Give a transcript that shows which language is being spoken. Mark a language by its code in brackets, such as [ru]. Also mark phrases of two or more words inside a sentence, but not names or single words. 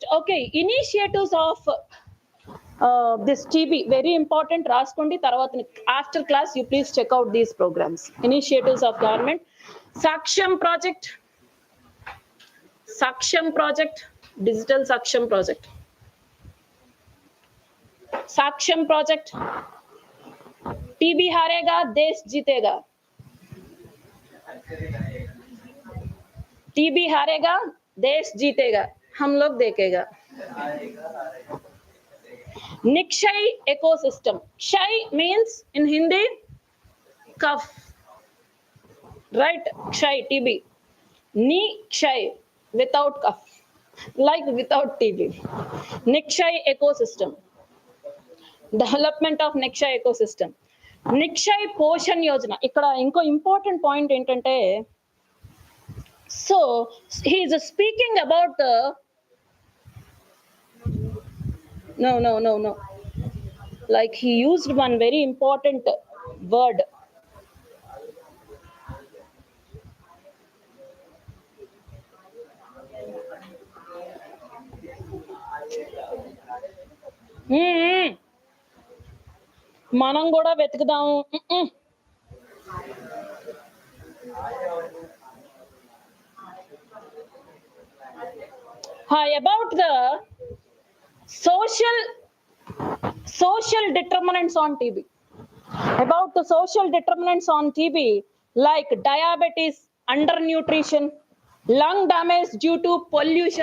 [en] Okay, initiatives of this TB, very important. [te] రాసుకోండి తర్వాత [en] after class you please check out these programs. Initiatives of government. Saksham project. Saksham project, digital Saksham project. Saksham project. [hi] TB हारेगा देश जीतेगा. TB हारेगा देश जीतेगा. हम लोग देखेगा. [en] Nikshay ecosystem. Kshay means in Hindi cough. Right? Kshay, TB. Nikshay, without cough. Like without TB. Nikshay ecosystem. Development of Nikshay ecosystem. Nikshay Poshan Yojana. [te] ఇక్కడ ఇంకో [en] important point [te] ఏంటంటే, [en] so he is speaking about the no, like he used one very important word. [te] మనం కూడా వెతుకుదాము. [en] About the social determinants on TB. About the social determinants on TB, like diabetes, undernutrition, lung damage due to pollution.